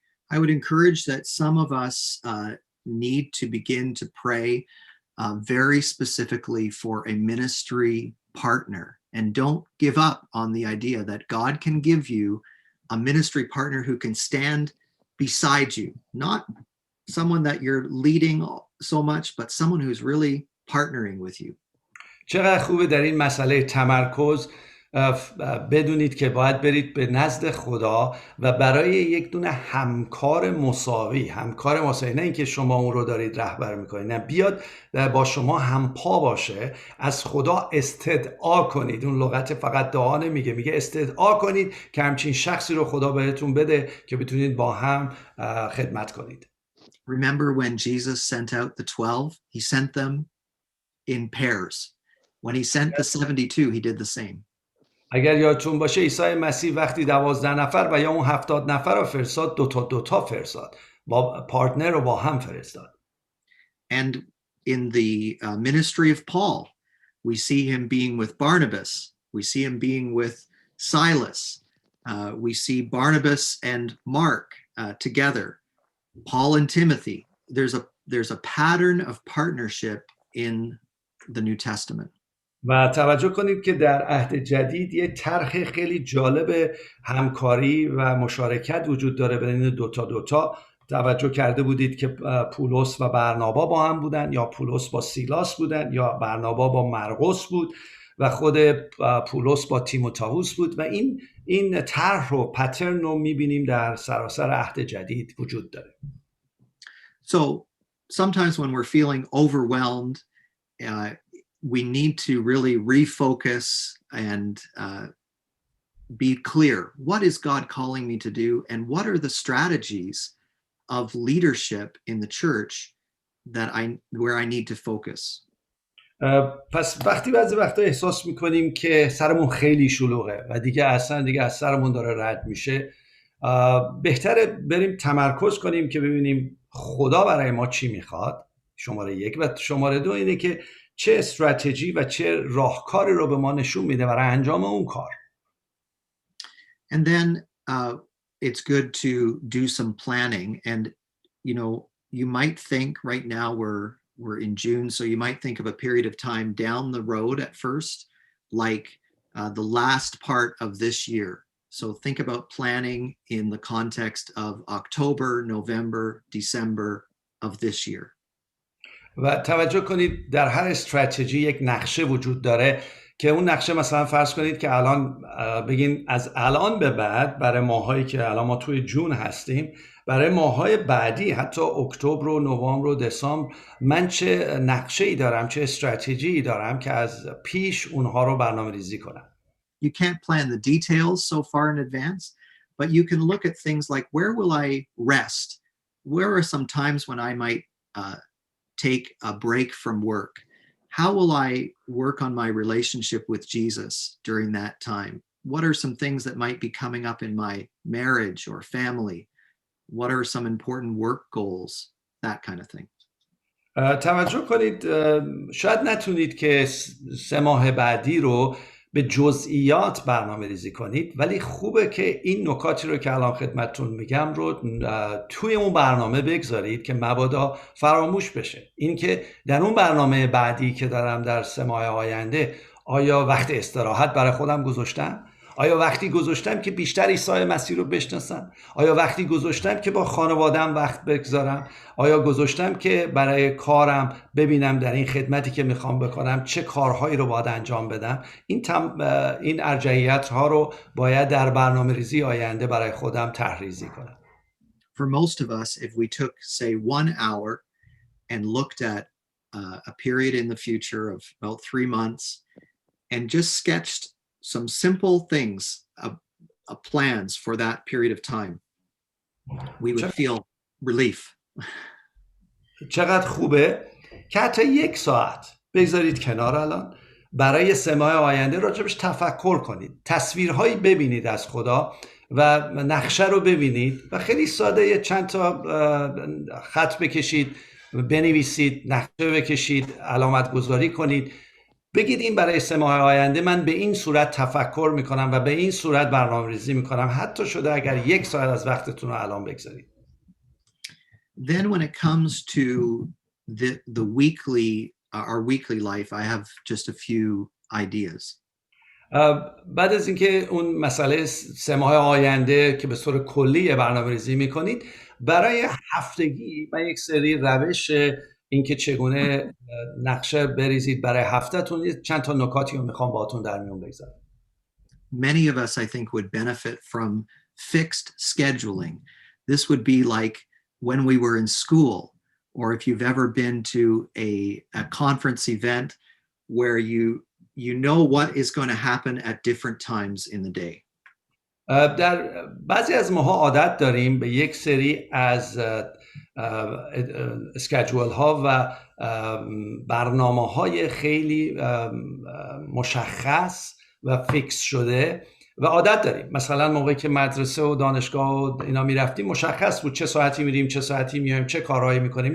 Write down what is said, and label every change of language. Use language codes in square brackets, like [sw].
[en] I would encourage that some of us need to begin to pray very specifically for a ministry partner, and don't give up on the idea that God can give you a ministry partner who can stand beside you, not someone that you're leading so much, but someone who's really partnering with you. [fa] چقدر خوبه در این مسئله تمرکز بدونید که باید برید به نزد خدا و برای یک دونه همکار مساوی نه اینکه شما اون رو دارید رهبر میکنید، نه، بیاد با شما همپا باشه، از خدا استدعا کنید. اون لغت فقط دعا نمیگه، میگه استدعا کنید که همچین شخصی رو خدا بهتون بده که بتونید با هم خدمت کنید. [en] Remember when Jesus sent out the 12, he sent them in pairs. When he sent the 72, he did the same. [fa] اگر یادتون باشه عیسی مسیح وقتی 12 نفر و یا اون 70 نفر رو فرستاد، دوتا فرستاد، با پارتنر رو با هم فرستاد. [en] And in the ministry of Paul, we see him being with Barnabas. We see him being with Silas. We see Barnabas and Mark together. Paul and Timothy. There's a pattern of partnership in the New Testament. [fa] و توجه کنید که در عهد جدید یه طرح خیلی جالب همکاری و مشارکت وجود داره بین دوتا. توجه کرده بودید که پولس و برنابا با هم بودن، یا پولس با سیلاس بودن، یا برنابا با مرقس بود و خود پولس با تیموتائوس بود. و این طرح رو، پترن رو میبینیم در سراسر عهد جدید وجود داره. [en] So sometimes when we're feeling overwhelmed, we need to really refocus and be clear. What is God calling me to do? And what are the strategies of leadership in the church where I need to focus? [fa] پس بعضی وقتا احساس میکنیم که سرمون خیلی شلوغه و دیگه از سرمون داره رد میشه، بهتره بریم تمرکز کنیم که ببینیم خدا برای ما چی میخواد، شماره 1، و شماره 2 اینه که چه استراتژی و چه راهکاری رو به ما نشون میده برای انجام اون کار. [en] And then it's good to do some planning. And you might think right now we're in June, so you might think of a period of time down the road at first, like the last part of this year. So think about planning in the context of October, November, December of this year. [fa] و توجه کنید در هر استراتژی یک نقشه وجود داره که اون نقشه مثلا فرض کنید که الان بگین از الان به بعد برای ماهایی که الان ما توی جون هستیم، برای ماهای بعدی حتی اکتبر و نوامبر و دسامبر من چه نقشه‌ای دارم، چه استراتژی دارم که از پیش اونها رو برنامه‌ریزی کنم. [en] You can't plan the details so far in advance, but you can look at things like, where will I rest? Where are some times when I might take a break from work? How will I work on my relationship with Jesus during that time? What are some things that might be coming up in my marriage or family? What are some important work goals? That kind of thing. [fa] توجه کنید، شاید نتونید که 3 ماه بعدی رو به جزئیات برنامه ریزی کنید، ولی خوبه که این نکاتی رو که الان خدمتتون میگم رو توی اون برنامه بگذارید که مبادا فراموش بشه. این که در اون برنامه بعدی که دارم در 3 ماه آینده، آیا وقت استراحت برای خودم گذاشتم؟ آیا وقتی گذاشتم که بیشتر عیسی مسیح رو بشناسم؟ آیا وقتی گذاشتم که با خانواده‌ام وقت بگذارم؟ آیا گذاشتم که برای کارم ببینم در این خدمتی که میخوام بکنم چه کارهایی رو باید انجام بدم؟ این ارجحیت ها رو باید در برنامه ریزی آینده برای خودم طرح‌ریزی کنم. [en] For most of us, if we took, say, 1 hour and looked at a period in the future of about 3 months and just sketched some simple things, plans for that period of time, we would feel relief. [fa] چقدر خوبه که حتی 1 ساعت بگذارید کنار الان، برای 3 ماه آینده راجبش تفکر کنید، تصویرهایی ببینید از خدا و نقشه رو ببینید و خیلی ساده چند تا خط بکشید، بنویسید، نقشه بکشید، علامت گذاری کنید، بگید این برای 3 ماه آینده من به این صورت تفکر میکنم و به این صورت برنامه‌ریزی میکنم، حتی شده اگر 1 ساعت از وقتتون رو الان بگذارید. [en] Then when it comes to the our weekly life, I have just a few ideas. [fa] بعد از اینکه اون مسئله 3 ماه آینده که به صورت کلی برنامه‌ریزی میکنید، برای هفتگی من یک سری روش اینکه چگونه نقشه بریزید برای هفتهتون چند تا نکاتی رو میخوام باهاتون در میون بگذارم. [en] many of us, I think, would benefit from fixed scheduling. This would be like when we were in school, or if you've ever been to a conference event where you know what is going to happen at different times in the day. [fa] در بعضی از ماها عادت داریم به یک سری از اسکیجول ها و برنامه های خیلی مشخص و فیکس شده و عادت داریم. مثلا موقعی که مدرسه و دانشگاه و اینا میرفتیم مشخص بود چه ساعتی میریم، چه ساعتی میایم، چه کارهایی میکنیم.